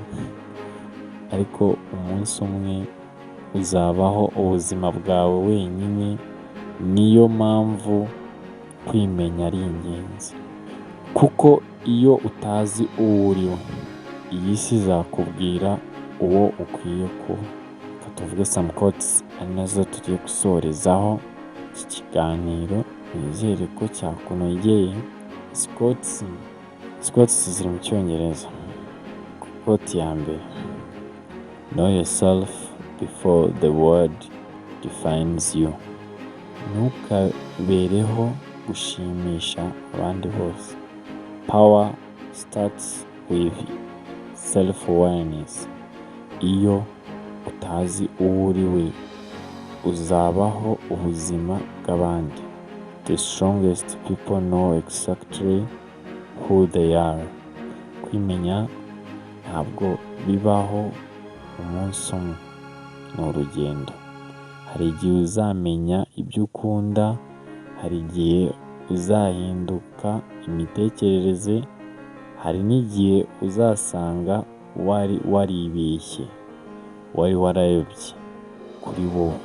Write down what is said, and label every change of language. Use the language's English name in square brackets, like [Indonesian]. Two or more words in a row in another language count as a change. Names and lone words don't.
[Kinyarwanda] Ariko umunsi umwe uzabaho ubuzima bwawe wenyine. Niyo mpamvu kwimenya ari ingenzi. Kuko iyo utazi uwo uri we, iyi si izakubwira uwo ukwiye kuba. Reka tuvuge [English] some quotes [Kinyarwanda] ari nazo tugiye gusorezaho iki kiganiro. Nizere ko cyakunogeye. Quotes ziri mu Cyongereza. Quote ya mbere: [English] Know yourself before the world defines you. [Kinyarwanda] Ntukabereho gushimisha abandi bose. [English] Power starts with self-awareness. [Kinyarwanda] Iyo utazi uwo uri we, uzabaho ubuzima bw'abandi. [English] The strongest people know exactly who they are. [Kinyarwanda] Kwimenya ntabwo bibaho umunsi umwe, ni urugendo. Hari igihe uzamenya ibyo ukunda, hari igihe uzahinduka imitekerereze, hari n'igihe uzasanga waribeshye, wari warayobye kuri wowe.